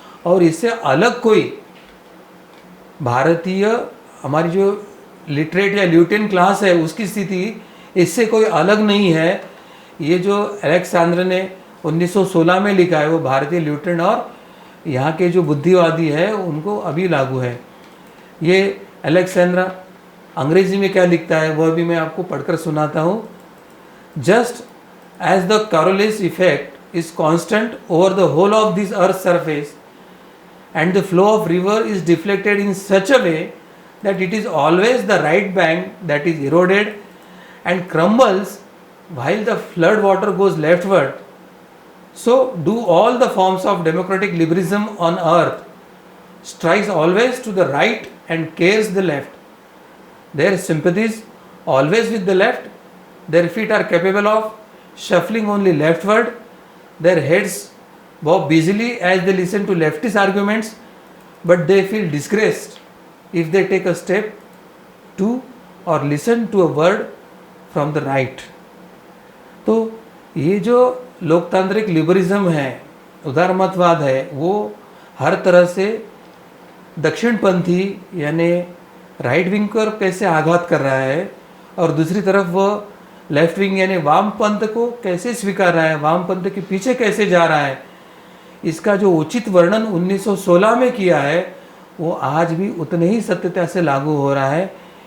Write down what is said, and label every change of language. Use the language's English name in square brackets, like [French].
[Hindi] और इससे अलग कोई भारतीय हमारी जो लिटरेट या ल्यूटेन क्लास है उसकी स्थिति इससे कोई अलग नहीं है। ये जो अलेक्सेंद्र ने 1916 में लिखा है वो भारतीय ल्यूटेन और यहाँ के जो बुद्धिवादी है उनको अभी लागू है। ये अलेक्सेंद्र अंग्रेजी में क्या लिखता है वह भी मैं आपको पढ़कर सुनाता हूँ। [English] Just as the Coriolis effect is constant over the whole of this earth surface and the flow of river is deflected in such a way that it is always the right bank that is eroded and crumbles while the flood water goes leftward, so do all the forms of democratic liberalism on earth, strikes always to the right and cares the left. Their sympathies always with the left, their feet are capable of shuffling only leftward, their heads bob busily as they listen to leftist arguments, but they feel disgraced if they take a step to or listen to a word from the right. [Hindi] तो ये जो लोकतांत्रिक liberalism है, उदारमतवाद है, वो हर तरह से दक्षिणपंथी यानी राइट विंग पर कैसे आघात कर रहा है, और दूसरी तरफ वो लेफ्ट विंग यानी वामपंथ को कैसे स्वीकार रहा है, वामपंथ के पीछे कैसे जा रहा है, इसका जो उचित वर्णन 1916 में किया है वो आज भी उतने ही सत्यता से लागू हो रहा है।